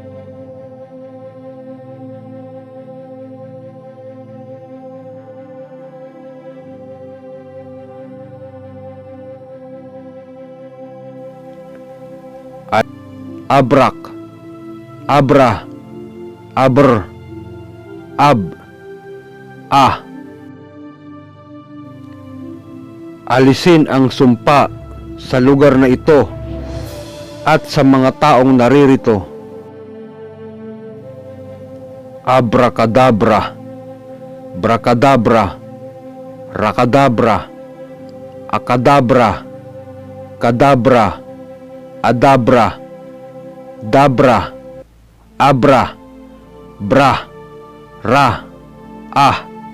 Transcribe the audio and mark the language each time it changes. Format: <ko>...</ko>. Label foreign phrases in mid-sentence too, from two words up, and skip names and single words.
<tl>Abrak, Abra, Abr, Ab, Ah. Alisin ang sumpa sa lugar na ito at sa mga taong naririto. Abracadabra, Bracadabra, Rakadabra, Akadabra, Kadabra, Adabra, Dabra, Abra, Bra, Ra, Ah.</tl>